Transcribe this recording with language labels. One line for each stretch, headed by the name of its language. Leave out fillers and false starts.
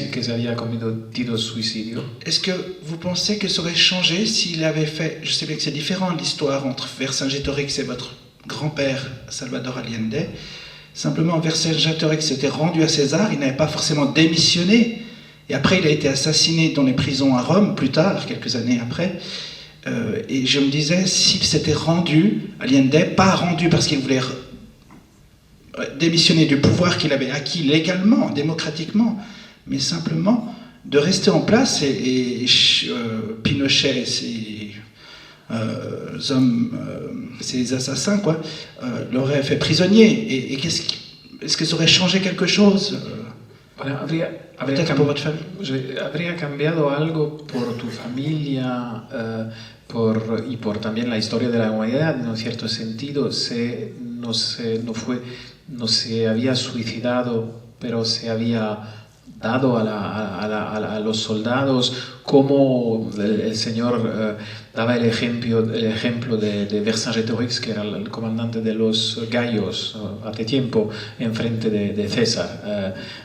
Spanish: Que se había cometido suicidio.
French: Est-ce que vous pensez que ça aurait changé s'il avait fait... Je sais bien que c'est différent l'histoire entre Vercingétorix et votre grand-père, Salvador Allende. Simplement, Vercingétorix s'était rendu à César. Il n'avait pas forcément démissionné. Et après, il a été assassiné dans les prisons à Rome, plus tard, quelques années après. Et je me disais, s'il s'était rendu, Allende, pas rendu parce qu'il voulait démissionner du pouvoir qu'il avait acquis légalement, démocratiquement, mais simplement de rester en place et Pinochet et ses hommes, ses assassins, quoi, l'auraient fait prisonnier. Et est-ce que ça aurait changé quelque chose peut-être pour votre famille?
Spanish: ¿Habría cambiado algo por tu familia y por también la historia de la humanidad? En un cierto sentido, no se había suicidado, pero se había dado a los soldados, como el señor daba el ejemplo de Vercingétorix, que era el comandante de los gallos hace tiempo, enfrente de César,